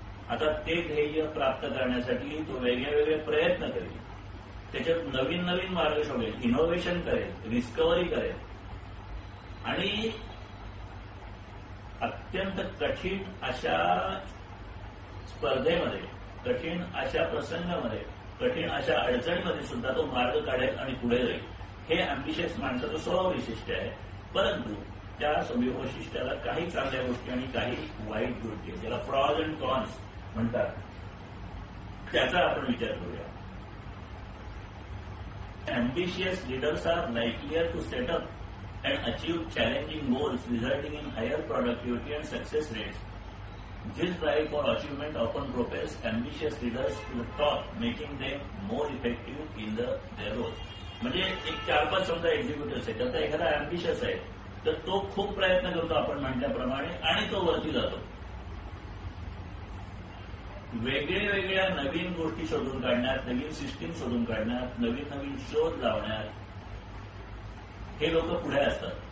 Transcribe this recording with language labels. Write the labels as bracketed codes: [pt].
[mr] आता ते ध्येय प्राप्त करण्यासाठी तो वेगळे वेगळे प्रयत्न करेल, त्याच्यात नवीन नवीन मार्ग शोधेल, इनोव्हेशन करेल, डिस्कव्हरी करेल आणि अत्यंत कठीण अशा स्पर्धेमध्ये, कठीण अशा प्रसंगामध्ये, कठीण अशा अडचणीमध्ये सुद्धा तो मार्ग काढेल आणि पुढे जाईल. हे अँबिशियस माणसाचं स्वभाव वैशिष्ट्य आहे. परंतु त्या स्वभाव वैशिष्ट्याला काही चांगल्या गोष्टी आणि काही वाईट गोष्टी आहेत, ज्याला प्रॉज अँड कॉन्स म्हणतात, त्याचा आपण विचार करूया. [en] Ambitious leaders are likelier to set up and achieve challenging goals resulting in higher productivity and success rates. This drive for achievement often propels ambitious leaders to the top, making them more effective in their roles. [mr] म्हणजे एक 4-5 समजा executive आहे, त्याचा एखादा अँबिशियस आहे तर तो खूप प्रयत्न करतो आपण म्हटल्याप्रमाणे आणि तो वरती जातो. वेगळ्या वेगळ्या नवीन गोष्टी शोधून काढण्यात, नवीन सिस्टीम शोधून काढण्यात, नवीन नवीन शोध लावण्यात हे लोक पुढे असतात.